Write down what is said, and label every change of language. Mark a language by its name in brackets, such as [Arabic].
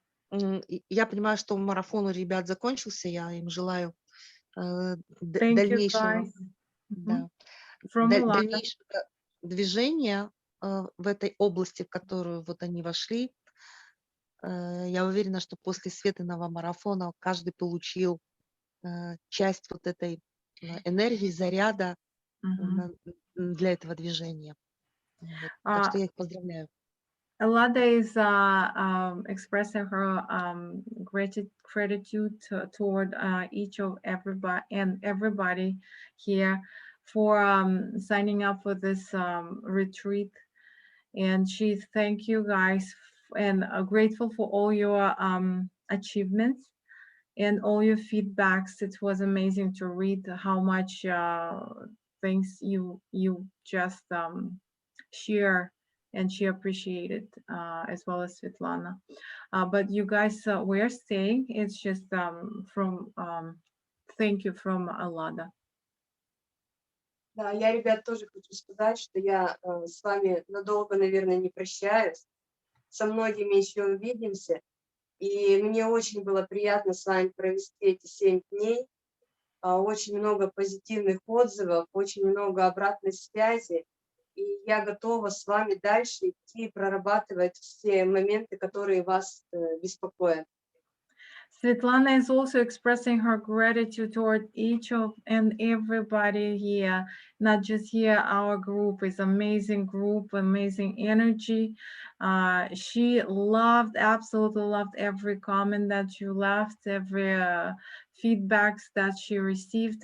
[Russian] Я понимаю, что марафон у ребят закончился, я им желаю дальнейшего, дальнейшего движения в этой области, в которую вот они вошли. Я уверена, что после Светиного марафона каждый получил часть вот этой энергии, заряда для этого движения. Вот. Так что я их поздравляю. [English] Lada is expressing her gratitude toward each of everybody here for signing up for this retreat, and she thank you guys and grateful for all your achievements and all your feedbacks. It was amazing to read how much things you just share, and she appreciated, as well as Svetlana. But you guys were staying. It's just from thank you from Lada. [Russian] Да, я, ребят, тоже хочу сказать, что я с вами надолго, наверное, не прощаюсь. Со многими еще увидимся. И мне очень было приятно с вами провести эти 7 дней. Очень много позитивных отзывов, очень много обратной связи. И я готова с вами дальше идти и прорабатывать все моменты, которые вас беспокоят. [English] Svetlana is also expressing her gratitude toward each of and everybody here, not just here. Our group is amazing group, amazing energy. She absolutely loved every comment that you left, every feedbacks that she received.